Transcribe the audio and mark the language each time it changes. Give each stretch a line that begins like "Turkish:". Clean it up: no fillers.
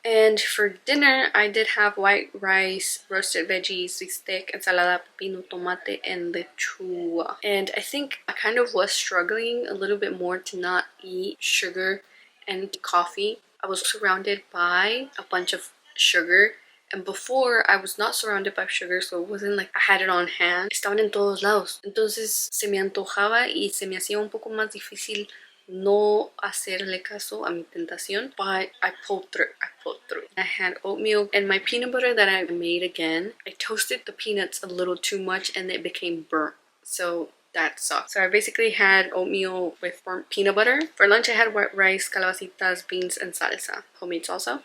English: And for dinner, I did have white rice, roasted veggies, bistec, ensalada, pepino, tomate, and lechuga. And I think I kind of was struggling a little bit more to not eat sugar and coffee. I was surrounded by a bunch of sugar. And before, I was not surrounded by sugar, so it wasn't like I had it on hand.
Spanish: Estaban en todos lados. Entonces se me antojaba y se me hacía un poco más difícil no hacerle caso a mi tentación.
English: But I pulled through. I had oatmeal and my peanut butter that I made again. I toasted the peanuts a little too much and it became burnt. So that sucked. So I basically had oatmeal with burnt peanut butter. For lunch, I had white rice, calabacitas, beans, and salsa, homemade salsa.